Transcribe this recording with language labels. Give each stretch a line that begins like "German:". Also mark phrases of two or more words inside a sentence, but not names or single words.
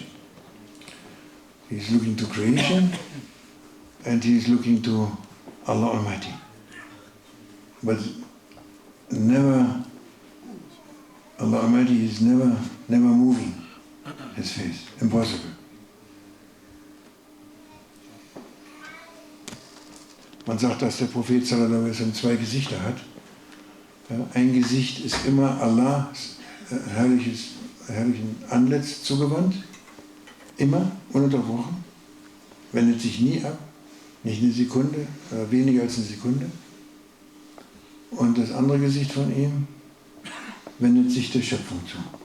English: He's looking to creation and he's looking to Allah Almighty. But never, Allah Almighty is never moving his face. Impossible.
German: Man sagt, dass der Prophet
Arabic: صلى الله عليه وسلم
German: 2 Gesichter hat. Ja, ein Gesicht ist immer Allahs herrlichen Antlitz zugewandt, immer, ununterbrochen, wendet sich nie ab, nicht eine Sekunde, weniger als eine Sekunde. Und das andere Gesicht von ihm wendet sich der Schöpfung zu.